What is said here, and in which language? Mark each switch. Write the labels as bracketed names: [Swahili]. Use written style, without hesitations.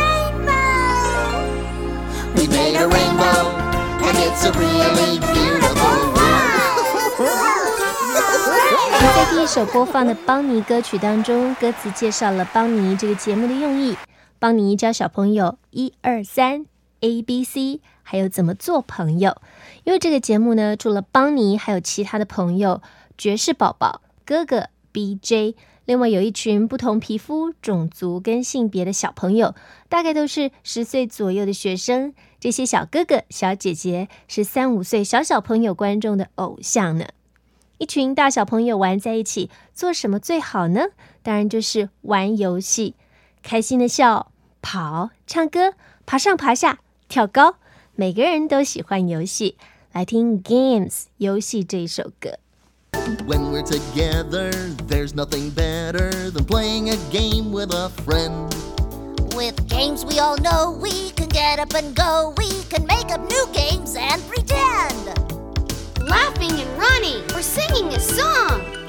[English] A rainbow, and it's a really beautiful world. [Chinese] 在第一首播放的邦尼歌曲当中，歌词介绍了邦尼这个节目的用意。邦尼教小朋友一二三 A B C， 还有怎么做朋友。因为这个节目呢，除了邦尼，还有其他的朋友，爵士宝宝、哥哥 B J， 另外有一群不同皮肤、种族跟性别的小朋友，大概都是十岁左右的学生。这些小哥哥小姐姐是三五岁小小朋友观众的偶像呢。一群大小朋友玩在一起做什么最好呢？当然就是玩游戏，开心的笑、跑、唱歌、爬上爬下、跳高，每个人都喜欢游戏。来听 Games 游戏这一首歌。 [English] When we're together, there's nothing better than playing a game with a friend. With games we all know weGet up and go, we can make up new games and pretend. Laughing and running, or singing a song.